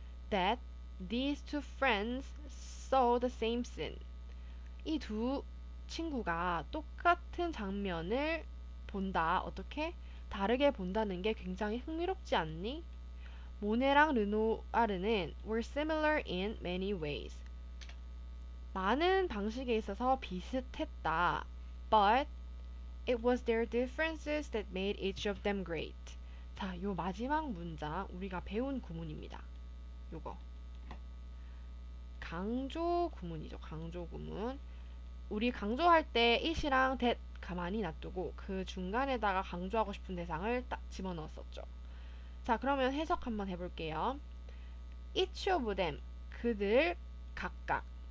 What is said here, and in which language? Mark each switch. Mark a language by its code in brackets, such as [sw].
[en] That these two friends saw the same scene. [ko] 이 두 친구가 똑같은 장면을 본다. 어떻게? 다르게 본다는 게 굉장히 흥미롭지 않니? [en] 모네랑 르누아르는 were similar in many ways. [ko] 많은 방식에 있어서 비슷했다. [en] But it was their differences that made each of them great. [ko] 자, 요 마지막 문장 우리가 배운 구문입니다. 요거 강조 구문이죠. 강조 구문. 우리 강조할 때 it이랑 that 가만히 놔두고 그 중간에다가 강조하고 싶은 대상을 딱 집어넣었었죠. 자, 그러면 해석 한번 해볼게요. [en] each of them [ko] 그들 각각